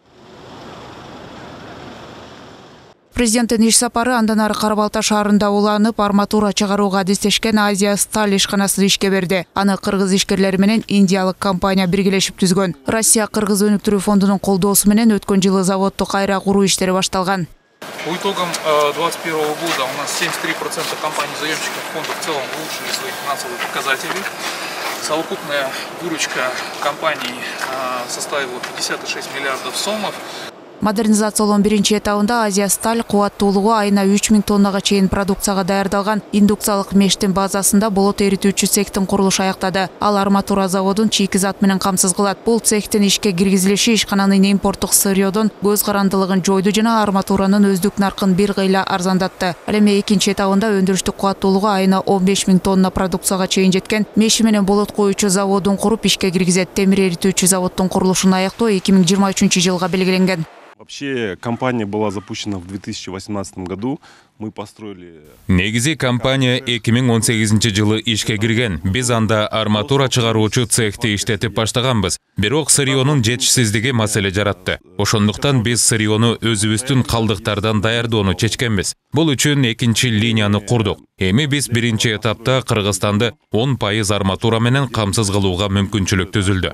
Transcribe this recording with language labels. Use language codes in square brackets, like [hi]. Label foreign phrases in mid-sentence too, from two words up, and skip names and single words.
[ky] Президенттин иш сапары андан ары Карабалта шаарында уланып, арматура чыгарууга адистешкен Азия Сталь ишканасы ишке берди. Аны кыргыз ишкерлери менен индиялык компания биргелешип түзгөн. Россия Кыргыз өнүктүрүү фондунун колдоосу менен өткөн жылы заводду кайра куруу иштери башталган. [ru] По итогам 2021 года у нас 73% компаний-заемщиков фонда в целом улучшили свои финансовые показатели. Совокупная выручка компаний составила 56 миллиардов сомов. [ky] Модернизациялоонун биринчи этабында Азия Сталь кубаттуулугу айына 3000 тоннага чейин продукцияга даярдалган индукциялык мештин базасында болот эритүүчү цехтин курулушу аяктады. Ал арматура заводун чийки зат менен камсыз кылат. Бул цехтин ишке киргизилиши ишкананын импорттук сырьёдон көз карандылыгын жойду жана арматуранын өздүк наркын бир кыйла арзандатты. Ал эми экинчи этабында өндүрүштүк кубаттуулугу айына 15000 тонна продукцияга чейин жеткен меши менен болот коюучу заводун куруп ишке киргизет. Темир эритүүчү заводдун курулушун аяктоо 2023 жылга белгиленген. [ru] Вообще компания была запущена в 2018 году. Мы построили... [ky] Негизи компания 2018 жылы ишке кирген. Биз анда арматура чыгаруучу цехти иштетип баштаганбыз. Бирок сырьёнун жетишсиздиги маселе жаратты. Ошондуктан биз сырьёну өзүбүздүн калдыктардан даярдоону чечкенбиз. Бул үчүн экинчи линияны курдук. Эми биз биринчи этапта Кыргызстанды 10% арматура менен камсыз кылууга мүмкүнчүлүк түзүлдү.